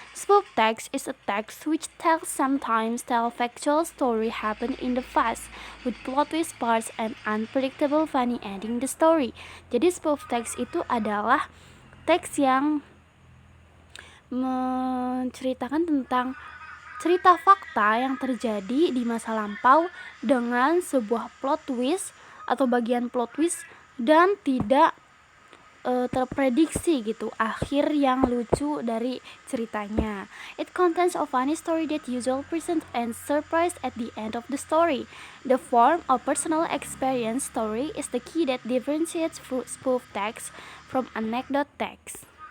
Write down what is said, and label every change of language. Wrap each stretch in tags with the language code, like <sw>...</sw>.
<en>Spoof text is a text which sometimes tell factual story happen in the past with plot twist parts and unpredictable funny ending the story.</en> <id>Jadi spoof text itu adalah teks yang menceritakan tentang cerita fakta yang terjadi di masa lampau dengan sebuah plot twist atau bagian plot twist dan tidak terprediksi gitu akhir yang lucu dari ceritanya.</id> <en>It contains a funny story that usually presents and surprise at the end of the story. The form of personal experience story is the key that differentiates spoof text from anecdote text.</en>